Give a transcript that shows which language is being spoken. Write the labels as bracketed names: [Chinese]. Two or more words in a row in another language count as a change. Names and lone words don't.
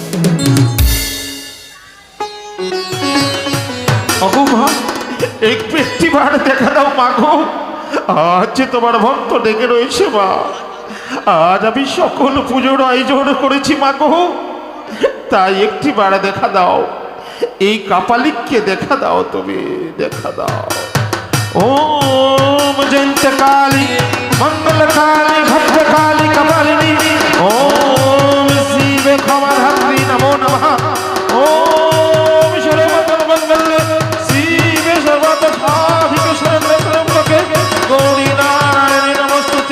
[Bangla] মা, একটু একটিবার দেখা দাও মাগো, আজ যে তোমার ভক্ত ডেকে রয়েছে মা। আজ আমি সকল পুজোর আয়োজন করেছি মাগো, তাই একটিবার দেখা দাও, এই কাপালিককে দেখা দাও, তুমি দেখা দাও। [Sanskrit] ओम जयंत काली मंगल काली भद्र काली कपालिनी, ओम शिवे क्षमा धात्री नमो नमः। ओम सर्वमंगल मंगले शिवे सर्वार्थ साधिके शरण्ये त्र्यंबके गौरी नारायणी नमोस्तुते।